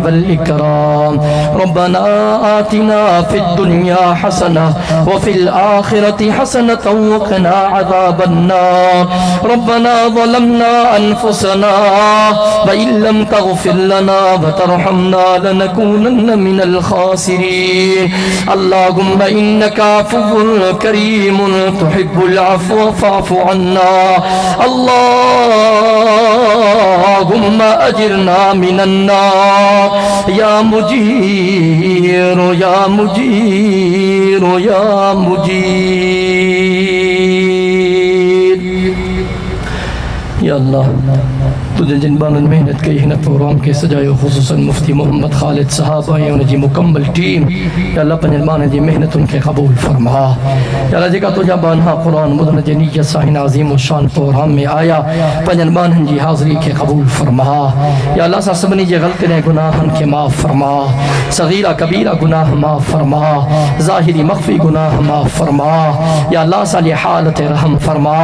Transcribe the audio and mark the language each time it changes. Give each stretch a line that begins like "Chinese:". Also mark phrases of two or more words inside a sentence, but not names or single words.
Arabic: والإكرام ربنا آتنا في الدنيا حسنة وفي الآخرة حسنة وقنا عذاب النار ربنا ظلمنا أنفسنا وإن لم تغفر لنا وترحمنا لنكونن من الخاسرين اللهم إنك عفو كريم تحب العفو فاعف عنا اللهم أجرنا من النار يا مجير يا مجير يا مجير يا الله
Sindhi: तुझे जिन बानन मेहनत कई हिन प्रोग्राम के सजायो खुसूसन मुफ्ती मोहम्मद खालिद साहब ऐं उन जी मुकम्मल टीम या अल्लाह पंहिंजनि बाननि जी महिनत उनखे क़बूल फरमा या अल्लाह जेका तुंहिंजा बानहा क़ुरान ॿुधण जे नीयत सां हिन अज़ीम शान प्रोग्राम में आया पंहिंजनि बाननि जी हाज़िरी खे क़बूल फरमा या अल्लाह सां सभिनी जे ग़लतियुनि ऐं गुनाहनि खे माफ़ फरमा सगीरा कबीरा गुनाह माफ़ फरमा ज़ाहिरी मख़फ़ी गुनाह माफ़ फरमा या अल्लाह असांजे हाल ते रहम फरमा